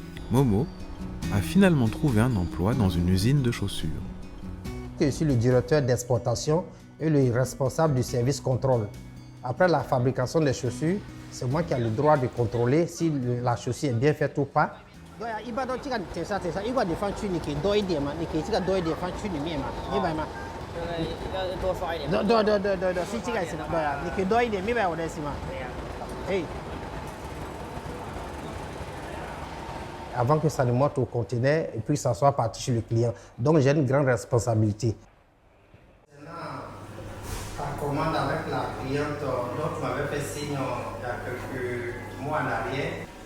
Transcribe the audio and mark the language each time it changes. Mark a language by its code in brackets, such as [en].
[fr] Momo a finalement trouvé un emploi dans une usine de chaussures. Je suis le directeur d'exportation et le responsable du service contrôle. Après la fabrication des chaussures, c'est moi qui ai le droit de contrôler si la chaussure est bien faite ou pas. [zh] 对啊，一般都这个等下，如果你放去，你可以多一点嘛，你可以这个多一点放去里面嘛，明白吗？要多刷一点。对，是这个意思嘛？对啊，你可以多一点，明白我的意思吗？对呀。哎。 [fr] Avant que ça ne monte au conteneur et puis ça soit parti chez le client. Donc j'ai une grande responsabilité. Ta commande avec la cliente dont tu m'avais fait signe il y a quelques mois en arrière.